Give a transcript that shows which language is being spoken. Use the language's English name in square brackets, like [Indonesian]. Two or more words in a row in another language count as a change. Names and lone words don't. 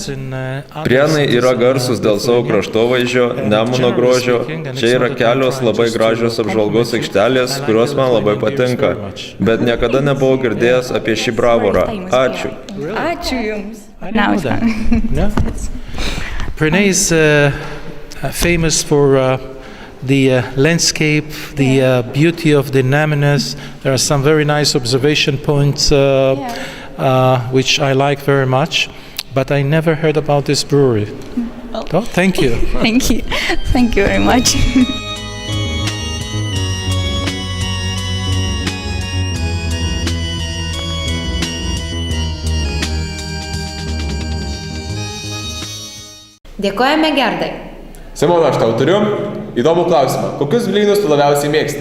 [Lithuanian] Prienai yra garsus dėl savo kraštovaizdžio, Nemuno grožio, čia yra kelios labai gražios apžvalgos aikštelės, kurios man labai patinka, bet niekada nebuvau girdėjęs apie šį Bravorą. Ačiū. Ačiū Jums. [English] Prienai is famous for the landscape, the beauty of the Nemunas. There are some very nice observation points which I like very much, but I never heard about this brewery. Oh, thank you. Thank you. Thank you very much. [Lithuanian] Dėkojame Gerdai. Simona, aš tau turiu įdomų klausimą. Kokius blynus tu labiausiai mėgsti?